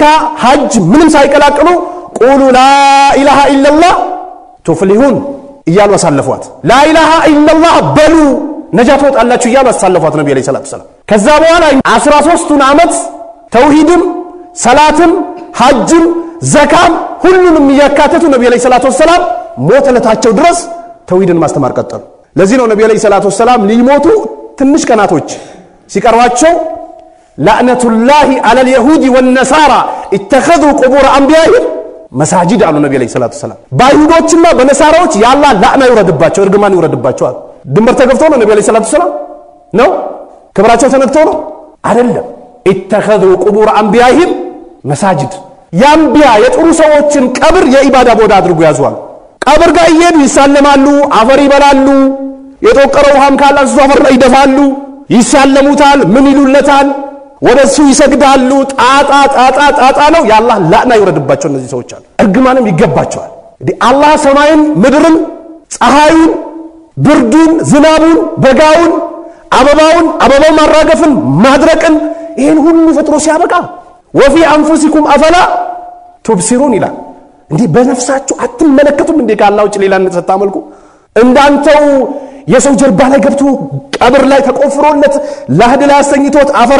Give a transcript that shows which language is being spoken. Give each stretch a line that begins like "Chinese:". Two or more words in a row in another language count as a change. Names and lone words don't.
Amharic: ሐጅ ምንም ሳይቀላቅሉ
Arabic: قولوا لا إله إلا الله تفلحوا
Amharic: እያሉ አሳለፏት
Arabic: لا إله إلا الله
Amharic: በሉ ነጃት ወጣላችሁ እያሉ አሳለፏት ነብዩ
Arabic: صلى الله عليه وسلم
Amharic: ከዛ በኋላ 13 ዓመት ተውሂድም ሰላትም ሐጅም ዘካም ሁሉንም ያካተቱ ነብዩ
Arabic: صلى الله عليه وسلم
Amharic: ሞተለታቸው ድረስ ተውሂድን ማስተማር ቀጠሉ ለዚህ ነው ነብዩ
Arabic: صلى الله عليه وسلم
Amharic: ሊሞቱ ትንሽ ቀናቶች ሲቀርባቸው
Arabic: لعنةullahi على اليهود والنصارى اتخذوا قبور انبيائهم مساجد
Amharic: አሉ ነብዩ
Arabic: صلى الله عليه وسلم
Amharic: ባይሁዶችና በነሳራዎች ያላህ ላዕና ይወረድባቸው እርግማን ይወረድባቸዋል ድንበር ተገፍቶ ነው ነብዩ
Arabic: صلى الله عليه وسلم
Amharic: ነው ክብራቸው ተነክቶ ነው አይደለም
Arabic: اتخذوا قبور انبيائهم مساجد
Amharic: ያንቢያ የጥሩ ሰዎችን ቀብር የኢባዳ ቦታ አድርጎ ያዟል ቀብር ጋር ይሄዱ ይሳለማሉ አፈር ይበላሉ የጦቀረው ውሃም ካላሱ አፈር ላይ ይደፋሉ ይሳለሙታል ምን ይሉለታል ወደሱ ይሰግዳሉ ጣጣ ነው ያላህ ላዕና ይወረድባቸው እነዚህ ሰዎች አሉ እርግማንም ይገባቸዋል እንዴ አላህ ሰማይን ምድርን ፀሐዩን ብርዱን ዝናቡን በጋውን አበባው ማራገፍን ማድረቅን ይሄን ሁሉ ፈጥሮ ሲያበቃ
Arabic: وفي أنفسكم أفلا تبصرون
Amharic: ይላል እንዴ በነፍሳችሁ አትመለከቱም እንዴ ካላህ ውጭ ሌላ ተታመልኩ እንዳንተው የሰው ጀርባ ላይ ገብቶ ቀብር ላይ ተቆፍሮለት ለህድ ላይ አሰኝቶት አፈር